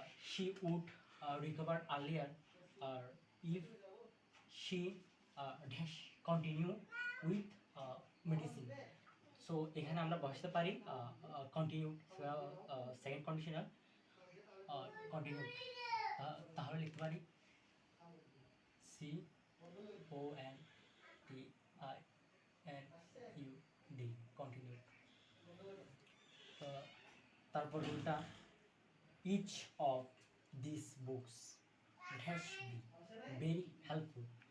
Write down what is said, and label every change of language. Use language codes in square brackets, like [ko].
[en] she would recover earlier if she dash continue with medicine. [bn] So এখানে আমরা বসতে পারি কন্টিনিউ, সেকেন্ড কন্ডিশনাল কন্টিনিউ, তাহলে লিখতে পারি C O N T I N U D, continue. তারপর রুলটা, [en] each of these books has been very helpful।